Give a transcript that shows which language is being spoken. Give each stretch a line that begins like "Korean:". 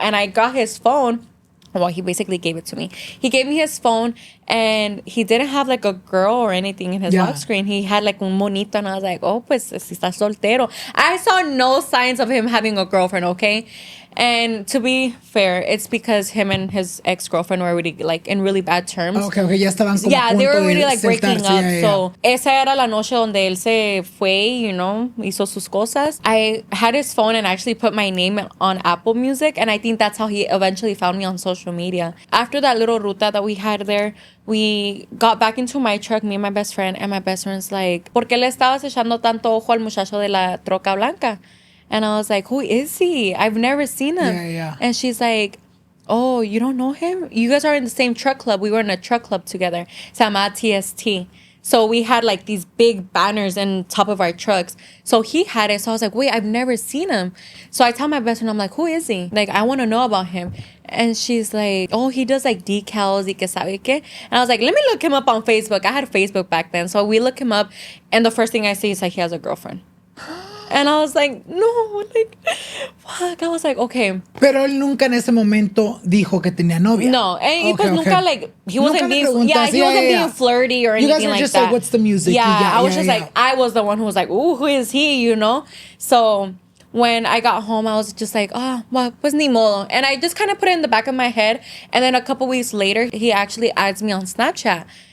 English: And I got his phone. Well, he basically gave it to me. He gave me his phone, and he didn't have like a girl or anything in his lock screen. He had like
Spanish: un monito,
English: and I was like, oh,
Spanish: pues si está soltero.
English: I saw no signs of him having a girlfriend, okay? And to be fair, it's because him and his ex-girlfriend were already like in really bad terms.
Spanish: Okay, ya estaban como
English: they were already like breaking up. Yeah.
Spanish: So esa era la noche donde él se fue, you know, hizo sus cosas.
English: I had his phone and actually put my name on Apple Music, and I think that's how he eventually found me on social media. After that little ruta that we had there, we got back into my truck, me and my best friend, and my best friend's like,
Spanish: ¿por qué le estabas echando tanto ojo al muchacho de la troca blanca?
English: And I was like, who is he? I've never seen him. Yeah. And she's like, oh, you don't know him? You guys are in the same truck club. We were in a truck club together.
Spanish: Se llama TST.
English: So we had like these big banners on top of our trucks. So he had it. So I was like, wait, I've never seen him. So I tell my best friend, I'm like, who is he? Like, I want to know about him. And she's like, oh, he does like decals
Spanish: y que sabe que.
English: And I was like, let me look him up on Facebook. I had Facebook back then. So we look him up. And the first thing I see is like, he has a girlfriend. And I was like, no, like, fuck. I was like, okay.
Spanish: Pero él nunca en ese momento dijo que tenía novia.
English: No, and pues nunca, like, he wasn't being, being flirty or anything like that. You guys were just like, what's the music? I was just like, I was the one who was like, ooh, who is he, you know? So when I got home, I was just like, oh, well,
Spanish: pues ni modo.
English: And I just kind of put it in the back of my head. And then a couple weeks later, he actually adds me on Snapchat.